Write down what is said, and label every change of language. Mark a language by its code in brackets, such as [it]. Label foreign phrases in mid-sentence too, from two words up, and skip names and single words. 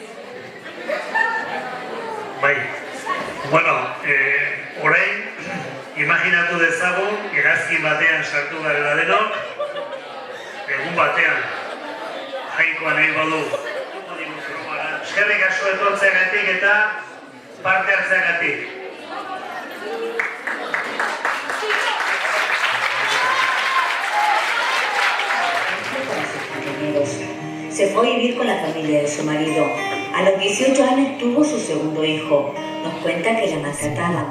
[eu] Bai, bueno, orain, imaginatu dezagun, hegazkin batean sartu garela denok, egun batean, jainkoan egin badu, eskerrik asko etortzeagatik eta parte hartzeagatik. [es] Se fue a vivir con la familia de su marido. A los 18 años tuvo su segundo hijo. Nos cuenta que la maltrataban.